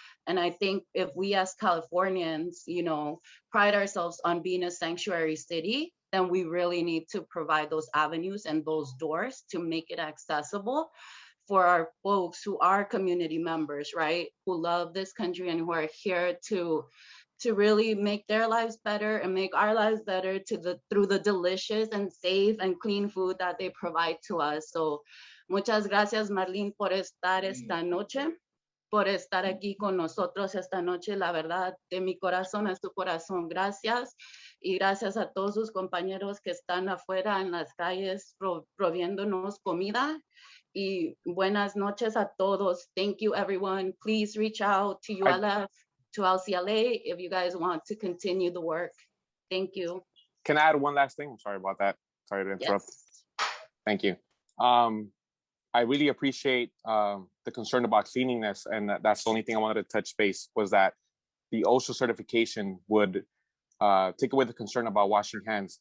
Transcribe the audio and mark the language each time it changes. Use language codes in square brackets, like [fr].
[en] And I think if we as Californians, pride ourselves on being a sanctuary city, then we really need to provide those avenues and those doors to make it accessible for our folks who are community members, right? Who love this country and who are here to really make their lives better and make our lives better through the delicious and safe and clean food that they provide to us. [es] So muchas gracias, Marlene, por estar esta noche, por estar aquí con nosotros esta noche. La verdad, de mi corazón a su corazón, gracias. Y gracias a todos sus compañeros que están afuera en las calles proviéndonos comida. Y buenas noches a todos. [en] Thank you, everyone. Please reach out to ULF, to LCLA, if you guys want to continue the work. Thank you. Can I add one last thing? I'm sorry about that. Sorry to interrupt. Yes. Thank you. I really appreciate the concern about cleanliness, and that's the only thing I wanted to touch base was that the OSHA certification would take away the concern about washing hands.